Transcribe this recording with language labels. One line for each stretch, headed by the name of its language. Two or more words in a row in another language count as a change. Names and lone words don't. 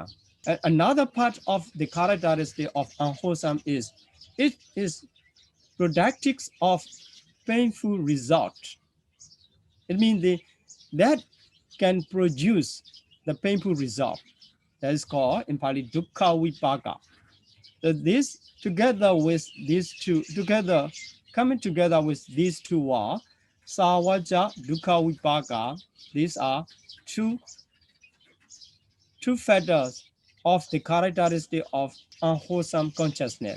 English: And another part of the characteristic of unwholesome is it is productive of painful result. It means that can produce the painful result. That is called in Pali
Pali: dukkha vipaka.
English: So this coming together with these two are
Pali: Savaja, Dukkha Vipaka.
English: These are two factors of the characteristic of unwholesome consciousness.